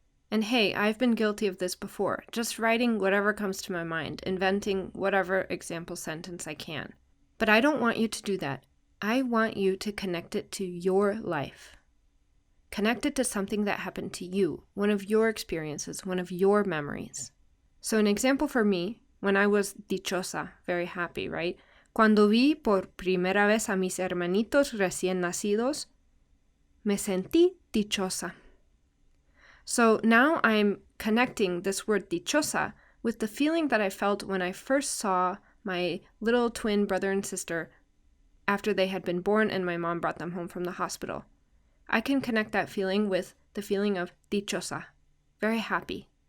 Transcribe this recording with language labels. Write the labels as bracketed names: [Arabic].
[English] And hey, I've been guilty of this before, just writing whatever comes to my mind, inventing whatever example sentence I can. But I don't want you to do that. I want you to connect it to your life. Connect it to something that happened to you, one of your experiences, one of your memories. So an example for me, when I was dichosa, very happy, right? [Spanish] Cuando vi por primera vez a mis hermanitos recién nacidos, me sentí dichosa. [English] So now I'm connecting this word dichosa with the feeling that I felt when I first saw my little twin brother and sister after they had been born and my mom brought them home from the hospital. I can connect that feeling with the feeling of dichosa, very happy.